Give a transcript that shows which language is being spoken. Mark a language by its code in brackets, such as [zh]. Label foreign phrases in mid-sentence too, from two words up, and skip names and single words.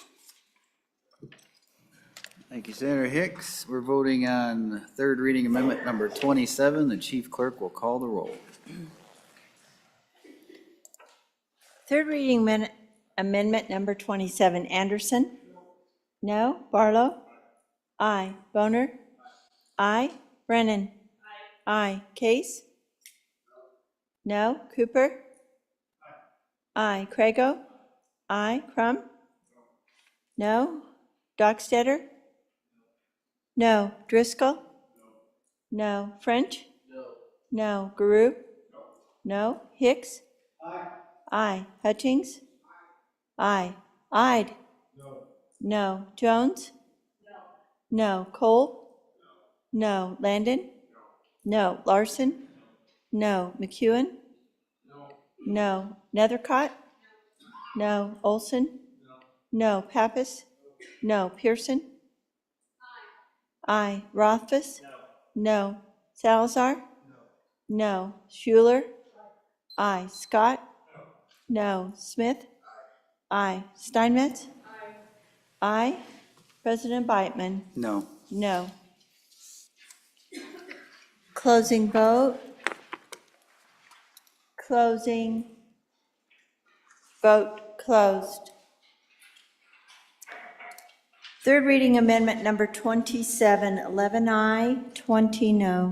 [en] Thank you, Senator Hicks. We're voting on third reading amendment number 27. The chief clerk will call the roll. Third reading amendment number 27, Anderson? No. Barlow? Aye. Boner? Aye. Brennan? Aye. Case? No. Cooper? Aye. Crago? Aye. Crum? No. Dockstetter? No. Driscoll? No. French? No. Guru? No. Hicks? Aye. Hutchings? Aye. Ide? No. Jones? No. Cole? No. Landon? No. Larson? No. McEwen? No. Nethercott? No. Olson? No. Pappas? No. Pearson? Aye. Rothfuss? No. Salazar? No. Schuler? Aye. Scott? No. Smith? Aye. Steinmetz? Aye. President Beitman? No. No. Closing vote. Closing. Vote closed. Third reading amendment number 27, 11 aye, 20 no.